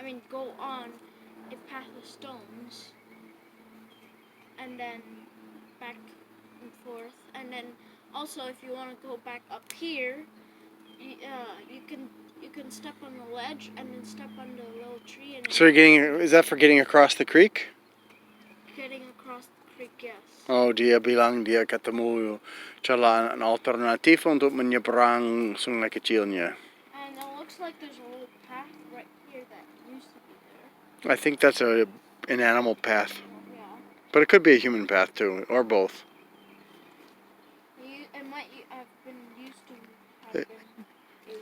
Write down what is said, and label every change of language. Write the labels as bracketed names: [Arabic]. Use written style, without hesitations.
[English] Go on a path of stones, and then back and forth, and then also if you want to go back up here, you can step on the ledge and then step on the little tree. And So is that for getting across the creek? Getting across the creek, yes. [Indonesian] Oh, dia bilang dia ketemu jalan alternatif untuk menyeberang sungai kecilnya. [English] And it looks like there's a little path right here that used to be there. I think that's an animal path. Yeah. But it could be a human path too, or both. It might have been used to have been.